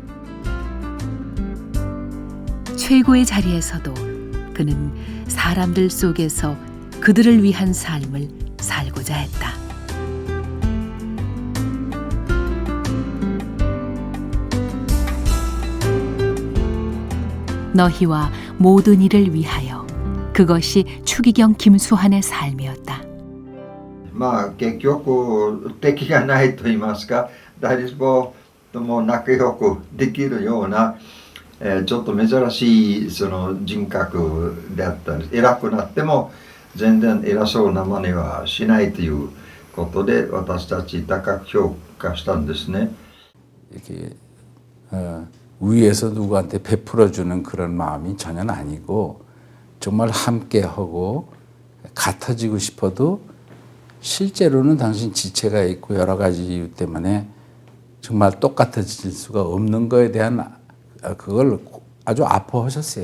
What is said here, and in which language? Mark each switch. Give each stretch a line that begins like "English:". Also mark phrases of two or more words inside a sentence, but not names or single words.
Korean: 최고의 자리에서도 그는 사람들 속에서 그들을 위한 삶을 살고자 했다. 너희와 모든 이를 위하여. 그것이 추기경 김수환의 삶이었다.
Japanese: 結局敵がないと言いますか、誰もとも仲良くできるような、ちょっと珍しいその人格であったり、偉くなっても全然偉そうな真似はしないということで私たち高く評価したんですね。
Korean: 이렇게 위에서 누구한테 베풀어주는 그런 마음이 전혀 아니고 정말 함께하고 같아지고 싶어도 실제로는 당신 지체가 있고 여러 가지 이유 때문에 정말 똑같아질 수가 없는 거에 대한 그걸 아주 아파하셨어요.